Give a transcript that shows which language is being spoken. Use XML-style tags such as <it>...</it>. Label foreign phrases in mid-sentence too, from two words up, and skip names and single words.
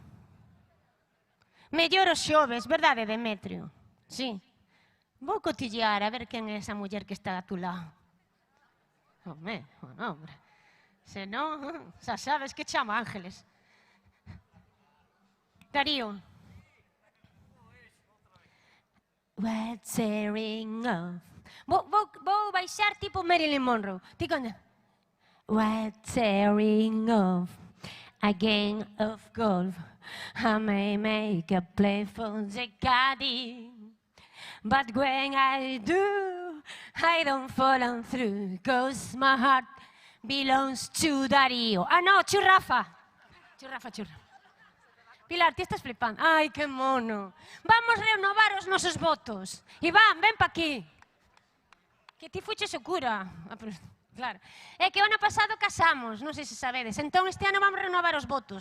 <gl>Mellor os xoves, verdade, Demetrio? Sí. Vou cotillear a ver quen é esa muller que está a tu lado. Home, hombre. Se non, xa sabes que chama Ángeles. Darío.</gl> <en>We're tearing off</en> <gl>Vou baixar tipo Marilyn Monroe. Ti canta.</gl> <en>We're tearing off a game of golf. I may make a play for the caddy, but when I do, I don't follow through, 'cause my heart belongs to Darío.</en> <gl>Ah, no, Churrafa. Churrafa. Pilar, ti estás flipando. Ai, que mono. Vamos renovar os nosos votos. Iván, ven pa aquí. Que ti fuches o cura. Claro. É que o ano pasado casamos, non sei se sabedes. Entón este ano vamos renovar os votos.</gl>